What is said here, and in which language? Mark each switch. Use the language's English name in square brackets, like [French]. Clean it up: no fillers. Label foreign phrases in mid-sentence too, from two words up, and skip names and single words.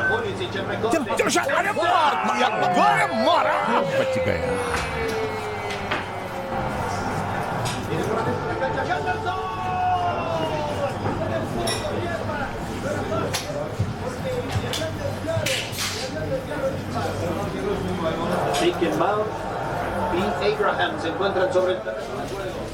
[Spanish] Pulisic el recorte. [Hindi] अरे मार दिया, अरे मारा, बच गया। [Spanish] Mount y Abraham se encuentran sobre el terreno de juego.